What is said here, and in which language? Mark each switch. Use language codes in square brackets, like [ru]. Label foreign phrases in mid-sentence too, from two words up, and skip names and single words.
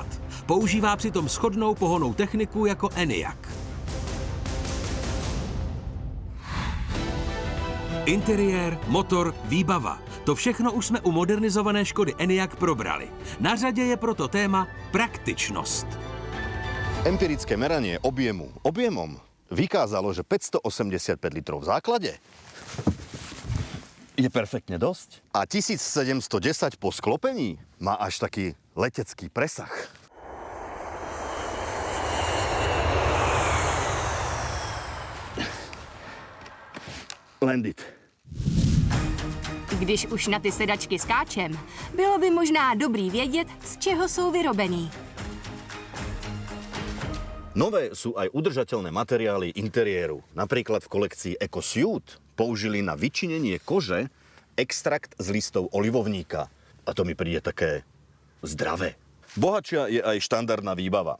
[cs] Používá přitom shodnou pohonnou techniku jako Enyaq. Interiér, motor, výbava. To všechno už jsme u modernizované Škody Enyaq probrali. Na řadě je proto téma praktičnost. [sk] Empirické meranie objemom vykázalo, že 585 litrov v základe je perfektne dosť. A 1710 po sklopení má až taký letecký presah. Landit. [cs] Když už na ty sedačky skáčem, bylo by možná dobrý vědět, z čeho jsou vyrobený. [sk] Nové sú aj udržateľné materiály interiéru. Napríklad v kolekcii EcoSuit použili na vyčinenie kože extrakt z listov olivovníka. A to mi príde také zdravé. Bohatšia je aj štandardná výbava.